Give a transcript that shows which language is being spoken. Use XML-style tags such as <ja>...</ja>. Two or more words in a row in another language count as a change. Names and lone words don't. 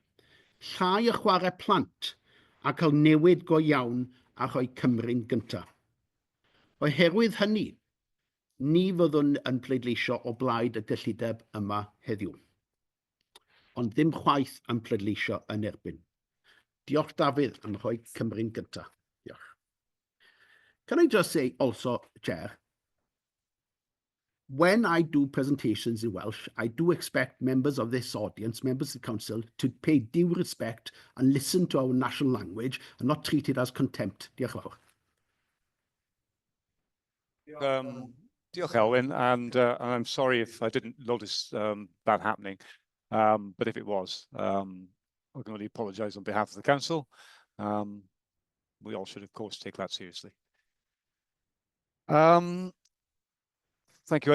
<cy>Llai y chwarae plant a cael newid go iawn a rhoi Cymru'n gyntaf. Oherwydd hynny, ni fyddwn yn pleidleisio o blaid y gyllideb yma heddiw, ond ddim chwaith yn pleidleisio yn erbyn. Diolch Dafydd am rhoi Cymru'n gyntaf. Diolch.</cy> <en>Can I just say also, Chair, when I do presentations in Welsh, I do expect members of this audience, members of the council, to pay due respect and listen to our national language and not treat it as contempt.</en> <cy>Diolch yn fawr. Diolch Elwyn,</cy> <en>and I'm sorry if I didn't notice that happening, but if it was, I can only apologise on behalf of the council. We all should, of course, take that seriously. Thank you.</en>